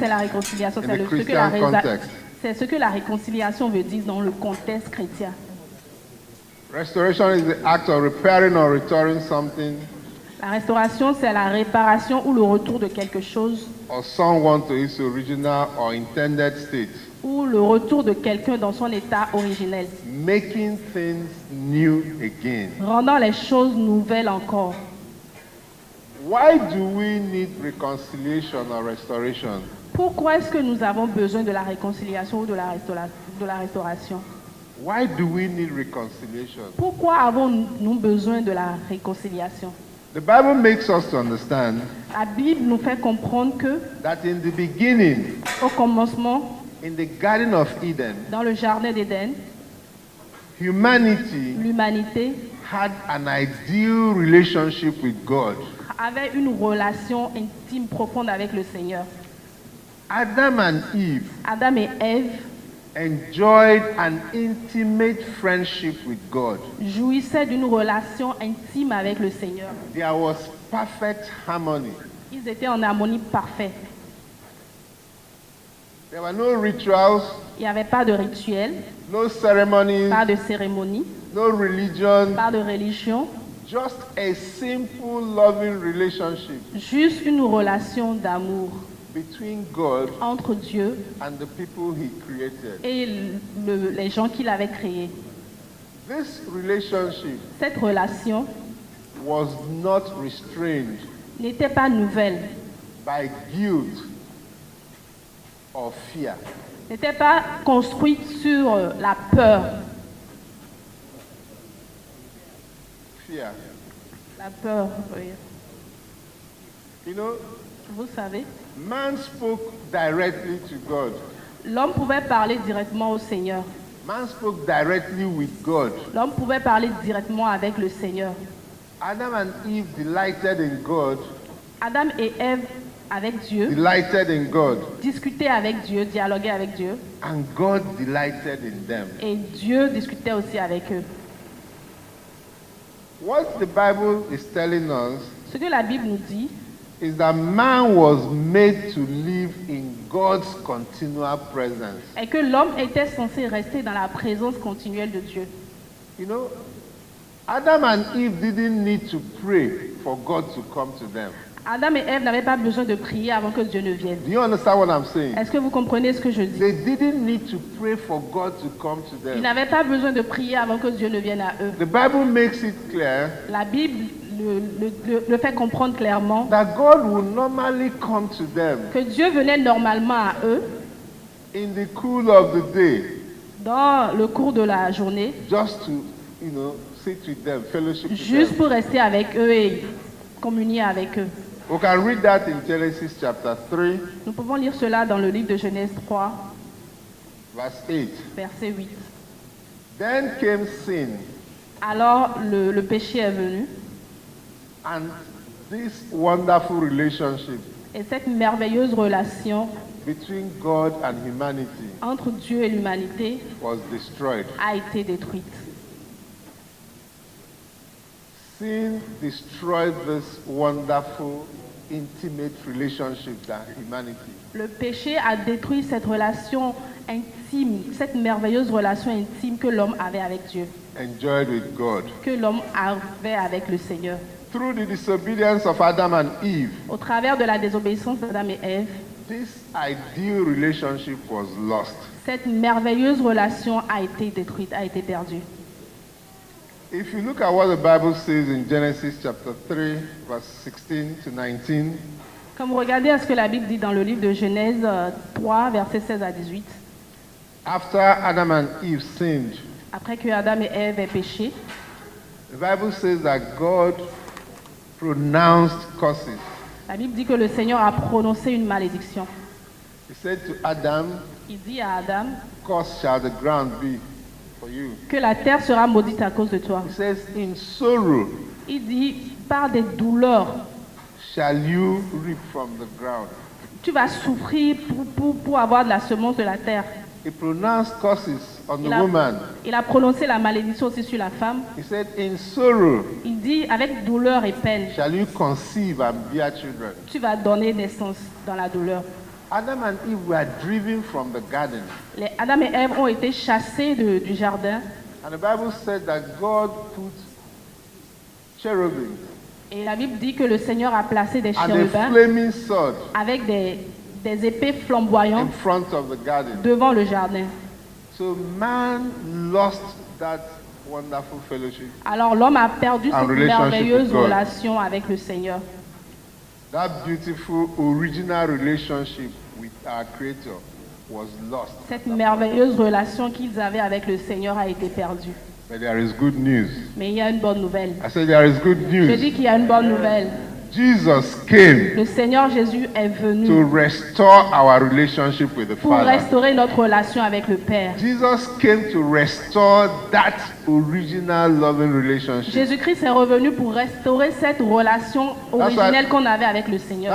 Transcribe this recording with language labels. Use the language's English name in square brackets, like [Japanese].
[French] c'est la réconciliation. [English] in the Christian context. [French] C'est ce que la réconciliation veut dire dans le contexte chrétien. [English] Restoration is the act of repairing or restoring something [French] La restauration, c'est la réparation ou le retour de quelque chose [English] or someone to its original or intended state, [French] ou le retour de quelqu'un dans son état originel, [English] making things new again. [French] rendant les choses nouvelles encore. [English] Why do we need reconciliation or restoration? [French] Pourquoi est-ce que nous avons besoin de la réconciliation ou de la restauration? [English] Why do we need reconciliation? [French] Pourquoi avons-nous besoin de la réconciliation? [English] The Bible makes us to understand [French] La Bible nous fait comprendre que, [English] that in the beginning, [French] au commencement, [English] in the Garden of Eden, [French] dans le jardin d'Éden, [English] humanity [French] l'humanité [English] had an ideal relationship with God. [French] avait une relation intime profonde avec le Seigneur. [English] Adam and Eve [French] Adam et Ève [English] enjoyed an intimate friendship with God. [French] jouissaient d'une relation intime avec le Seigneur. [English] There was perfect harmony. [French] Ils étaient en harmonie parfaite. [English] There were no rituals, [French] Il n'y avait pas de rituel, [English] no ceremonies, [French] pas de cérémonie, [English] no religion, [French] pas de religion, [English] just a simple loving relationship [French] juste une relation d'amour [English] between God [French] entre Dieu [English] and the people He created. [French] et les gens qu'il avait créés. [English] This relationship [French] Cette relation [English] was not restrained [French] n'était pas nouvelle, [English] by guilt or fear. [French] n'était pas construite sur la peur. [English] Fear. [French] La peur, oui. [English] You know, [French] Vous savez, [English] man spoke directly to God. [French] l'homme pouvait parler directement au Seigneur. [English] Man spoke directly with God. [French] L'homme pouvait parler directement avec le Seigneur. [English] Adam and Eve delighted in God, [French] Adam et Ève avec Dieu, [English] delighted in God, [French] discutaient avec Dieu, dialoguaient avec Dieu, [English] and God delighted in them. [French] et Dieu discutait aussi avec eux. [English] What the Bible is telling us [French] Ce que la Bible nous dit, [English] is that man was made to live in God's continual presence. [French] est que l'homme était censé rester dans la présence continuelle de Dieu. [English] You know, Adam and Eve didn't need to pray for God to come to them. [French] Adam et Ève n'avaient pas besoin de prier avant que Dieu ne vienne. [English] Do you understand what I'm saying? [French] Est-ce que vous comprenez ce que je dis? [English] They didn't need to pray for God to come to [French] Ils [English] them. [French] n'avaient pas besoin de prier avant que Dieu ne vienne à eux. [English] The Bible makes it clear [French] La Bible le fait comprendre clairement [English] that God will normally come to them [French] que Dieu venait normalement à eux [English] in the cool of the day [French] dans le cours de la journée, [English] just to, sit with them, fellowship with [French] juste [English] them. [French] pour rester avec eux et communier avec eux. [English] We can read that in Genesis chapter 3, [French] Nous pouvons lire cela dans le livre de Genèse 3, [English] verse 8. [French] verset 8. [English] Then came sin, [French] Alors le péché est venu [English] and this wonderful relationship [French] et cette merveilleuse relation [English] between God and humanity [French] entre Dieu et l'humanité [English] was destroyed. [French] a été détruite. [English] Sin destroyed this wonderful, intimate relationship that humanity. [French] Le péché a détruit cette relation intime, cette merveilleuse relation intime que l'homme avait avec Dieu, [English] Enjoyed with God. [French] que l'homme avait avec le Seigneur. [English] Through the disobedience of Adam and Eve, [French] Au travers de la désobéissance d'Adam et Ève, [English] this ideal relationship was lost. [French] cette merveilleuse relation a été détruite, a été perdue. [English] If you look at what the Bible says in Genesis chapter 3, verse 16 to 19, [French] Comme vous regardez à ce que la Bible dit dans le livre de Genèse 3, versets 16 à 18, [English] after Adam and Eve sinned, [French] après que Adam et Ève aient péché, [English] the Bible says that God pronounced curses. [French] la Bible dit que le Seigneur a prononcé une malédiction. [English] He said to Adam, [French] Il dit à Adam [English] cursed shall the ground be for you. [French] que la terre sera maudite à cause de toi. [English] He says, in sorrow [French] Il dit, par des douleurs, [English] shall you reap from the ground. [French] tu vas souffrir pour avoir de la semence de la terre. [English] He pronounced curses on the [French] Il a, [English] woman. [French] il a prononcé la malédiction aussi sur la femme. [English] He said, in sorrow [French] Il dit, avec douleur et peine, [English] shall you conceive and bear children. [French] tu vas donner naissance dans la douleur. [English] Adam and Eve were driven from the garden. [French] Les Adam et Ève ont été chassés du jardin. [English] And the Bible said that God put cherubim [French] Et la Bible dit que le Seigneur a placé des [English] and a [French] chérubins [English] flaming sword [French] avec des épées [English] in [French] flamboyantes [English] front of the garden. [French] devant le jardin. [English] So man lost that wonderful fellowship. [French] Alors l'homme a perdu [English] And [French] cette [English] relationship [French] merveilleuse [English] with God. [French] relation avec le Seigneur. [English] That beautiful original relationship with our Creator was lost. [French] Cette merveilleuse relation qu'ils avaient avec le Seigneur a été perdue. [English] But there is good news. [French] Mais il y a une bonne nouvelle. [English] I said there is good [French] Je [English] news. [French] dis qu'il y a une bonne nouvelle. [English] Jesus came [French] Le Seigneur Jésus est [English] to [French] venu [English] restore our relationship with the [French] pour [English] Father. [French] restaurer notre relation avec le Père. [English] Jesus came to restore that original loving relationship. [French] Jésus-Christ est revenu pour restaurer cette relation originelle qu'on avait avec le Seigneur.